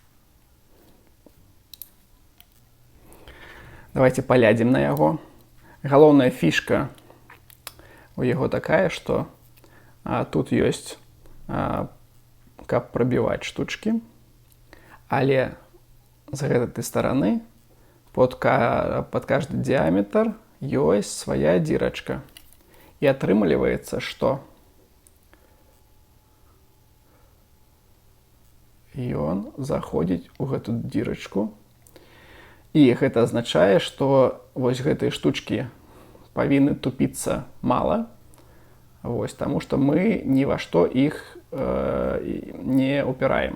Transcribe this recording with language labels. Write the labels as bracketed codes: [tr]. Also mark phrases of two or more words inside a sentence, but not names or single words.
[be] Давайте палядзім на яго. Галоўная фішка у яго такая, што тут ёсць, каб прабіваць штучкі, але з гэтай стараны [ru] под каждый диаметр [be] ёсць свая дзірачка. І атрымліваецца, што ён заходзіць у гэту дзірачку. І гэта азначае, што вось гэтыя штучкі павінны тупіцца мала, вось, таму што мы ні ва што іх не упіраем.